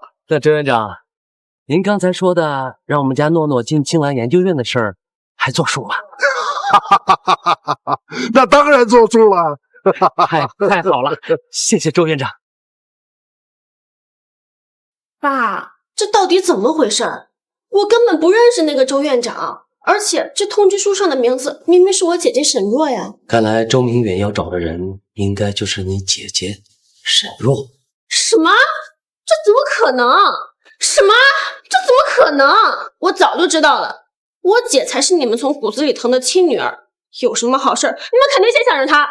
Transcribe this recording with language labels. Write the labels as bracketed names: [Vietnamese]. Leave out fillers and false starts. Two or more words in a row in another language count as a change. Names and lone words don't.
[Chinese] 那周院長，您剛才說的讓我們家諾諾進青蘭研究院的事兒，還作數嗎？那當然作數了。太好了，謝謝周院長。爸，這到底怎麼回事？我根本不認識那個周院長，而且這通知書上的名字明明是我姐姐沈若呀。看來周明遠要找的人應該就是你姐姐沈若。什麼？這怎麼可能？什麼？這怎麼可能？我早就知道了，我姐才是你們從骨子裡疼的親女兒，有什麼好事你們肯定先想着她。